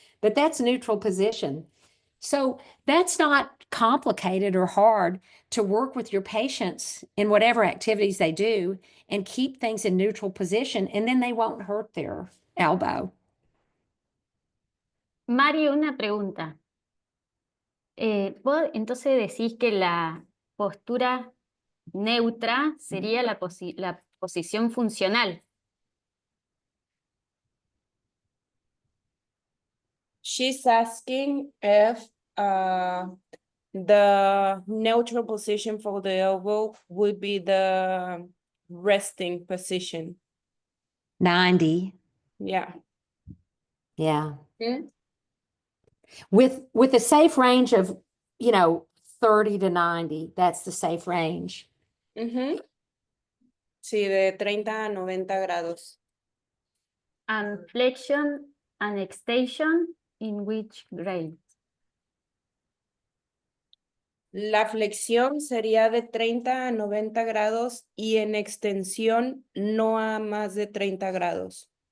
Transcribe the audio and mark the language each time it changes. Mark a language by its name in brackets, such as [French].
[English] But that's neutral position. So that's not complicated or hard to work with your patients in whatever activities they do and keep things in neutral position, and then they won't hurt their elbow. [Spanish] Mario, una pregunta. Vos entonces decís que la postura neutra sería la posición funcional. [English] She's asking if the neutral position for the elbow would be the resting position. 90. Yeah. Yeah. With a safe range of, 30 to 90, that's the safe range. [Spanish] Sí, de 30 a 90 grados. [English] And flexion and extension in which grade? [Spanish] La flexión sería de 30 a 90 grados y en extensión no a más de 30 grados.